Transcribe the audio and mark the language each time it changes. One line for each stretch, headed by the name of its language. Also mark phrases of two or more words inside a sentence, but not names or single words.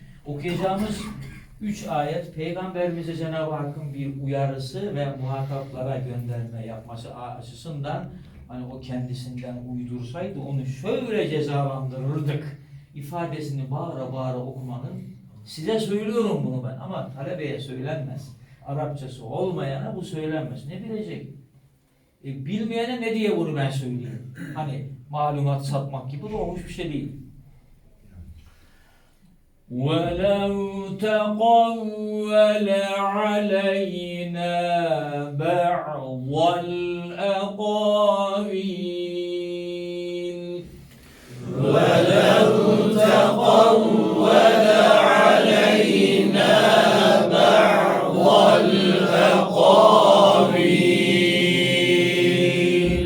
Turkish: Okuyacağımız 3 ayet Peygamberimize Cenab-ı Hakk'ın bir uyarısı ve muhataplara gönderme yapması açısından hani o kendisinden uydursaydı onu şöyle cezalandırırdık ifadesini bağıra bağıra okumanın, size söylüyorum bunu ben ama talebeye söylenmez. Arapçası olmayana bu söylenmez. Ne bilecek? Bilmeyene ne diye bunu ben söyleyeyim? Hani malumat satmak gibi de hoş bir şey değil.
Arabic: وَلَوْ تَقَوَّلَ عَلَيْنَا بَعْضَ الْأَقَاوِيلِ وَلَوْ تَقَوَّلَ عَلَيْنَا بَعْضَ الْأَقَاوِيلِ